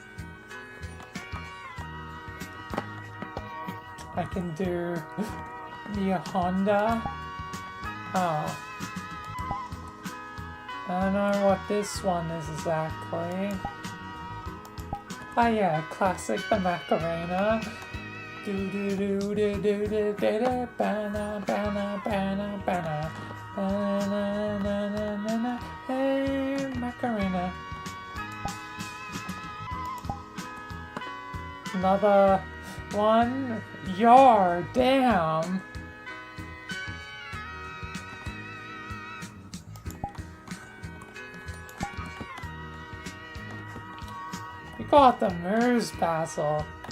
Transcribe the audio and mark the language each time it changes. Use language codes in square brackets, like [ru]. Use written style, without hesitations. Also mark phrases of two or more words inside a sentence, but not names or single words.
[en] I can do the Honda. Oh. I don't know what this one is exactly. Oh yeah, classic the Macarena. Do do do do do do do bana bana bana bana. Na na na na na na. Hey Macarena. Another one. Yar, damn. You got the moves, Basil.